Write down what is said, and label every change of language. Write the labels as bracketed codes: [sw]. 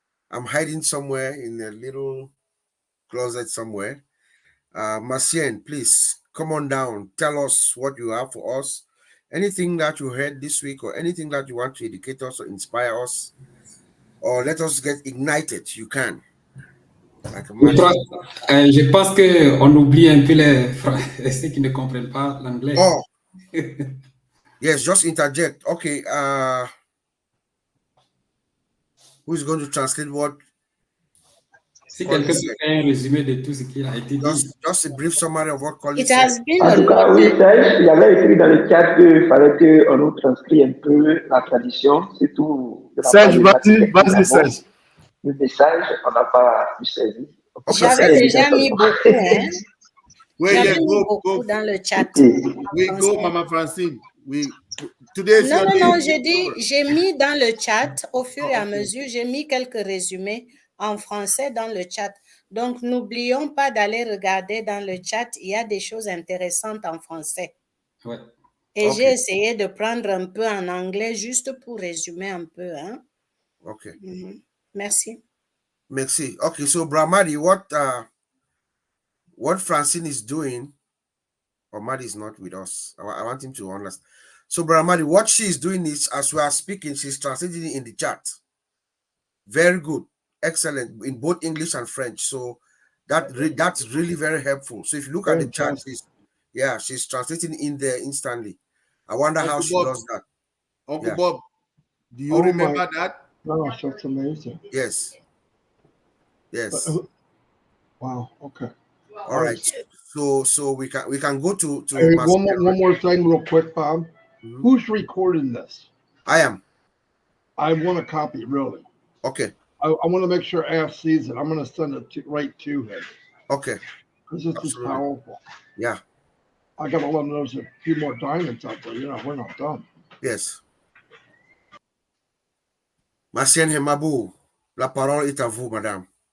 [en] I'm hiding somewhere in a little closet somewhere. Marcien, please come on down. Tell us what you have for us. Anything that you heard this week or anything that you want to educate us or inspire us or let us get ignited, you can. [fr] Je pense qu'on oublie un peu ceux qui ne comprennent pas l'anglais. [en] Oh, yes, just interject. Okay, who's going to translate what? [fr] Si quelqu'un peut faire un résumé de tout ce qui a été dit. [en] Just a brief summary of what Colin It said. has been [fr] En tout cas, oui, Serge, il y avait écrit dans le chat qu'il fallait qu'on nous transcrit un peu la tradition, c'est tout. Serge, vas-y, Serge. Le message, on n'a pas pu saisir. J'avais déjà mis beaucoup, hein. Oui, J'avais mis beaucoup dans le chat. Oui, go, Mama Francine. Non, j'ai mis dans le chat, au fur et à mesure, j'ai mis quelques résumés en français dans le chat. Donc, n'oublions pas d'aller regarder dans le chat, il y a des choses intéressantes en français. Ouais. Et j'ai essayé de prendre un peu en anglais juste pour résumer un peu. Hein? [en] Okay. [fr] Merci. Merci. [en] Okay, so Bramadi, what Francine is doing Or Madi is not with us. I want him to understand. So, Brother Madi, what she is doing is, as we are speaking, she's translating it in the chat. Very good. Excellent. In both English and French. So that's really very helpful. So if you look at the chat, she's translating in there instantly. I wonder how she does that. Uncle Bob, do you remember that? No, that's amazing. Yes. Yes. Wow. Okay. All right. So we can go to hey, one more thing real quick, Bob. Mm-hmm. Who's recording this? I am. I want a copy, really. Okay. I want to make sure Af sees it. I'm going to send it right to him. Okay. Because this is powerful. Yeah. I got to let him know there's a few more diamonds out there. You know, we're not done. Yes. [fr] Massienne Hemabou, la parole est à vous, madame.